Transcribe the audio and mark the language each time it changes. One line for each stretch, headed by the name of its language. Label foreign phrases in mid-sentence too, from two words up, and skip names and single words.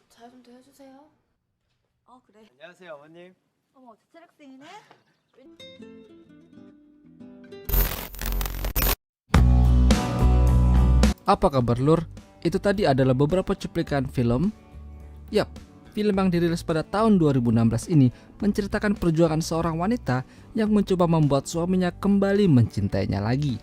Korean: 잘 좀 대해주세요. 그래. 안녕하세요, 어머님. 어머, 재채학생이네?
Indonesian: Apa kabar lur? Itu tadi adalah beberapa cuplikan film. Yap, film yang dirilis pada tahun 2016 ini menceritakan perjuangan seorang wanita yang mencoba membuat suaminya kembali mencintainya lagi.